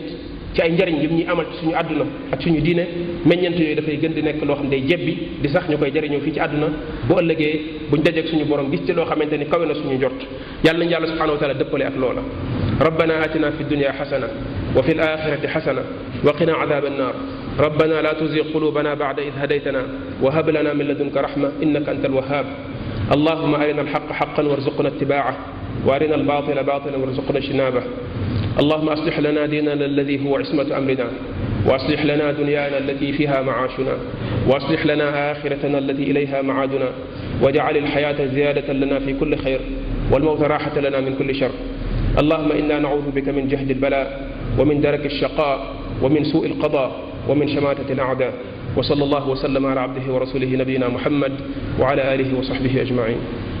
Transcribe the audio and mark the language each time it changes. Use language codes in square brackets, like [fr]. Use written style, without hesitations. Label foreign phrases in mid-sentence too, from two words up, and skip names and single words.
[wo] ci ay njariñ yu ñuy amal ci suñu àdduna ak suñu diine meññant yooyu dafay gën di nekk loo xam ne day jebbi di sax ñu koy jariñoo fii ci àdduna bu ëllëgee buñ dajeeg suñu borom gis ci loo xamante ni kawe na suñu njort yàlla nañu yàlla [ar] سبحانه وتعالى [wo] dëppale ak loola [ar] ربنا آتنا في الدنيا حسنة وفي الآخرة حسنة وقنا عذاب annar ربنا لا تزغ قلوبنا بعد إذ هديتنا وهب لنا من لدنك رحمة إنك أنت الوهاب اللهم أرنا الحق حقا وارزقنا اتباعه وأرنا الباطل باطلا وارزقنا اجتنابه اللهم أصلح لنا ديننا الذي هو عصمة أمرنا وأصلح لنا دنيانا التي فيها معاشنا وأصلح لنا آخرتنا التي إليها معادنا واجعل الحياة زيادة لنا في كل خير والموت راحة لنا من كل شر اللهم إنا نعوذ بك من جهد البلاء ومن درك الشقاء ومن سوء القضاء ومن شماتة الأعداء وصلى الله وسلم على عبده ورسوله نبينا محمد وعلى آله وصحبه أجمعين